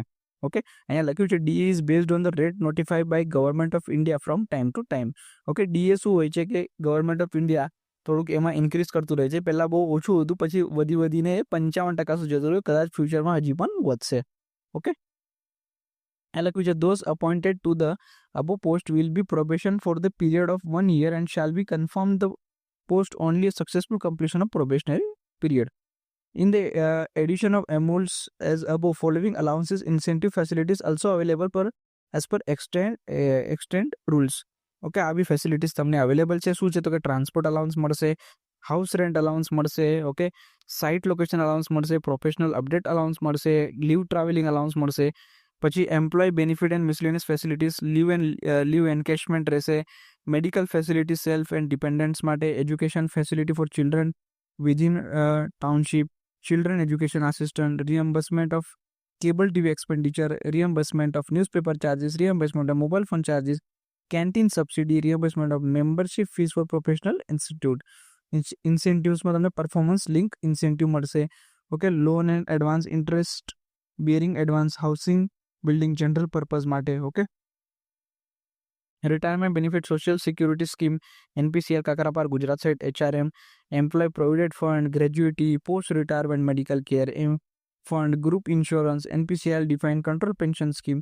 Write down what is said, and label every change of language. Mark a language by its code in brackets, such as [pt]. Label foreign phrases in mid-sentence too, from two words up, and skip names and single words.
[gu] ઓકે, અહીંયા લખ્યું છે [en] DA is based on the rate notified by Government of India from time to time. [gu] ઓકે, ડીએ શું હોય છે કે ગવર્મેન્ટ ઓફ ઇન્ડિયા થોડુંક એમાં ઇન્ક્રીઝ કરતું રહે છે. પહેલાં બહુ ઓછું હતું, પછી વધીને 55% સુધી જતું રહ્યું. કદાચ ફ્યુચરમાં હજી પણ વધશે. ઓકે, એ લખ્યું છે [en] those appointed to the above post will be probation for the period of 1 year and shall be confirmed the post only a successful completion of probationary period. In the addition of amounts as above, following allowances, incentive facilities also available as per extent rules. [gu] ઓકે, આવી ફેસિલિટીઝ તમને અવેલેબલ છે. શું છે તો કે [en] transport allowance [gu] મળશે, [en] house rent allowance [gu] મળશે, ઓકે, [en] site location allowance [gu] મળશે, પ્રોફેશનલ [en] update allowance મળશે, leave travelling allowance [gu] મળશે, પછી [en] employee benefit and miscellaneous facilities, leave encashment રહેશે, medical facilities self and dependents માટે, education facility for children within township, children education assistant, reimbursement of cable TV expenditure, reimbursement of newspaper charges, reimbursement of mobile phone charges, canteen subsidy, reimbursement of membership fees for professional institute. [gu] ઇન્સેન્ટિવ્સમાં તમને [en] performance link incentive [gu] મળશે. [en] okay, loan and advance interest bearing advance housing building general purpose માટે. Okay, retirement benefit social security scheme, NPCL Kakrapar Gujarat site, HRM, employee provident fund, gratuity, post retirement medical care fund, group insurance, NPCL define control pension scheme.